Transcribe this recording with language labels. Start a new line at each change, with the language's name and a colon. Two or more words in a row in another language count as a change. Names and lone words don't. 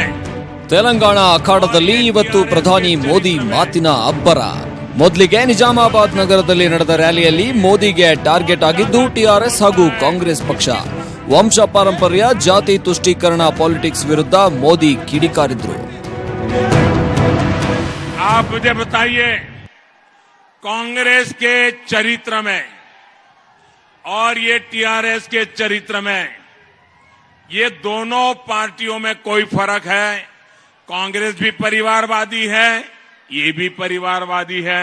Kannada: ತೆಲಂಗಾಣ ಅಖಾಡದಲ್ಲಿ ಇವತ್ತು ಪ್ರಧಾನಿ ಮೋದಿ ಮಾತಿನ ಅಬ್ಬರ. ಮೊದಲಿಗೆ ನಿಜಾಮಾಬಾದ್ ನಗರದಲ್ಲಿ ನಡೆದ ರ್ಯಾಲಿಯಲ್ಲಿ ಮೋದಿಗೆ ಟಾರ್ಗೆಟ್ ಆಗಿದ್ದು ಟಿಆರ್ಎಸ್ ಹಾಗೂ ಕಾಂಗ್ರೆಸ್ ಪಕ್ಷ. ವಂಶ ಪಾರಂಪರ್ಯ, ಜಾತಿ ತುಷ್ಟೀಕರಣ ಪಾಲಿಟಿಕ್ಸ್ ವಿರುದ್ಧ ಮೋದಿ ಕಿಡಿಕಾರಿದ್ರು.
Hindi: आप मुझे बताइए, कांग्रेस के चरित्र में और ये टीआरएस के चरित्र में ये दोनों पार्टियों में कोई फर्क है? कांग्रेस भी परिवारवादी है, ये भी परिवारवादी है.